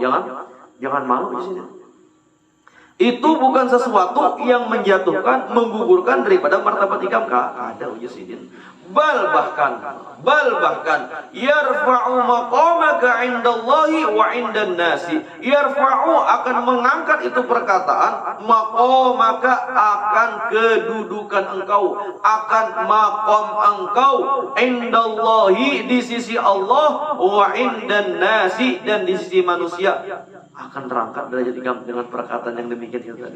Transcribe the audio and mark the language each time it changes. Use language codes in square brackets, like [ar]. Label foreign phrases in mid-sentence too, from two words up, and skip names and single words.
[id] Jangan malu di sini. [bjn] Itu bukan sesuatu yang menjatuhkan, menggugurkan daripada martabat ikam. Kada Yesidin. [ar] Bal bahkan yarfa'u maqamaka 'indallahi wa 'indan nasi. Yarfa'u, [id] akan mengangkat itu perkataan, [ar] maqamaka, [id] akan kedudukan engkau, akan maqam engkau, 'indallahi, di sisi Allah, [ar] wa 'indan nasi, [id] dan di sisi manusia. [bjn] Akan terangkat derajat ikam dengan perkataan yang demikian itu tadi.